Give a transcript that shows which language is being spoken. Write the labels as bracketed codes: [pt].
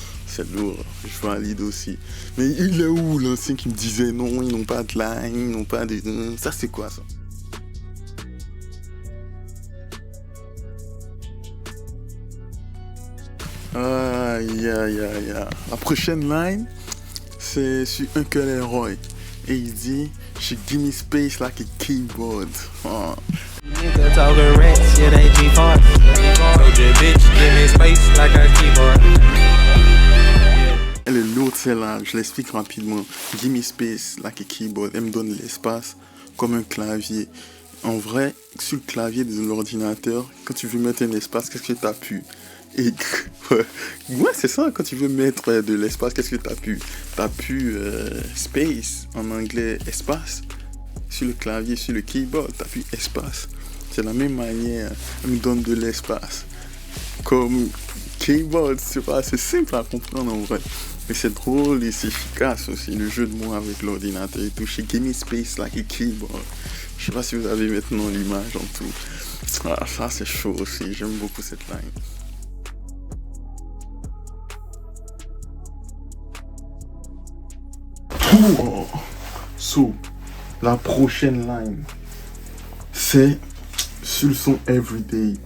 [fr] C'est lourd, je valide aussi. Mais il est où l'ancien qui me disait non, ils n'ont pas de line, ils n'ont pas de... Ça c'est quoi ça? Aïe aïe aïe aïe. La prochaine line, c'est sur Uncle Leroy. Et il dit, she give me space like a keyboard. Oh. [en] Nigga talking rats, yeah, they G4. Told your bitch, give me space like a keyboard. [fr] Elle est lourde celle-là, je l'explique rapidement. [en] Give me space like a keyboard. [fr] Elle me donne l'espace comme un clavier. En vrai, sur le clavier de l'ordinateur, quand tu veux mettre un espace, qu'est-ce que tu appuies? Et ouais, c'est ça, quand tu veux mettre de l'espace, qu'est-ce que tu appuies? Tu appuies space, en anglais espace. Sur le clavier, sur le keyboard, tu appuies espace. C'est la même manière, elle me donne de l'espace. Comme keyboard, c'est pas assez simple à comprendre en vrai. Mais c'est drôle et c'est efficace aussi, le jeu de mots avec l'ordinateur et tout. [en] She give me space like a keyboard. [fr] Je sais pas si vous avez maintenant l'image en tout. Ah, ça c'est chaud aussi, j'aime beaucoup cette ligne. Oh. So, la prochaine ligne, c'est sur le son Everyday.